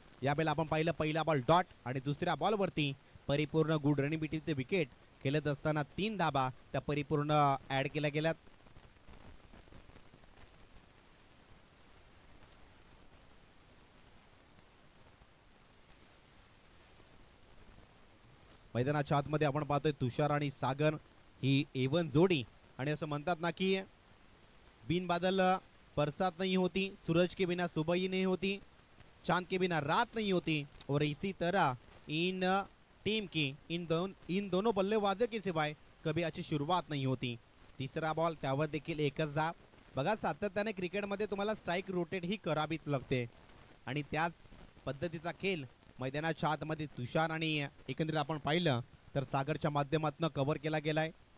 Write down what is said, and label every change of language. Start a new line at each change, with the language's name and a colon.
Marathi: यावेळेला आपण पाहिलं पहिला बॉल डॉट आणि दुसऱ्या बॉलवरती परिपूर्ण good running between the wicket खेळत असताना 3 धाबा त्या परिपूर्ण ऍड केल्या गेल्यात. मैदानाच्या आतमध्ये आपण पाहतोय तुषार आणि सागर ही एवन जोडी. आणि असं म्हणतात ना की
Hindi: बिन बादल बरसात नहीं होती, सूरज के बिना सुबह ही नहीं होती, चांद के बिना रात नहीं होती, और इसी तरह इन टीम की इन दोनों बल्लेबाजों के सिवाय कभी अच्छी शुरुआत नहीं होती.
Marathi: तिसरा बॉल त्यावर देखील एकच धाव. बघा सातत्याने क्रिकेटमध्ये तुम्हाला स्ट्राईक रोटेट ही करावीच लागते आणि त्याच पद्धतीचा खेळ मैदानाच्या आतमध्ये तुषार आणि एकंदरीत आपण पाहिलं तर सागरच्या माध्यमातून कव्हर केला गेलाय.